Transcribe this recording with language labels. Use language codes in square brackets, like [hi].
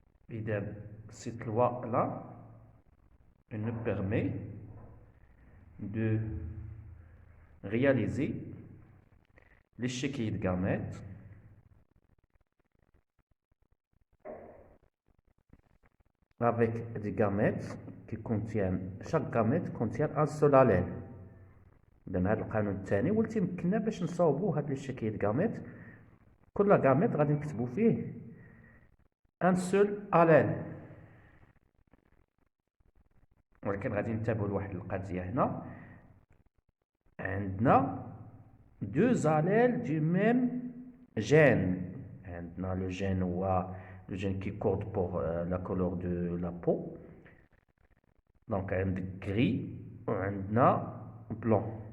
[fr] Et cette loi-là, elle nous permet de réaliser l'échiquier de gamètes avec des gamètes qui contiennent, chaque gamète contient un seul allèle. [ar] إذن هذا القانون الثاني واللي تيمكننا باش نصاوبوا هاد l'échiquier de gamètes. كل gamète غادي نكتبوا فيه [fr] un seul allèle. [ar] ولكن غادي ننتبهوا لواحد القضية هنا، عندنا [fr] deux allèles du même gène. عندنا le gène هو le gène qui code pour la couleur de la peau. [ar] Donc عندك gris وعندنا blanc.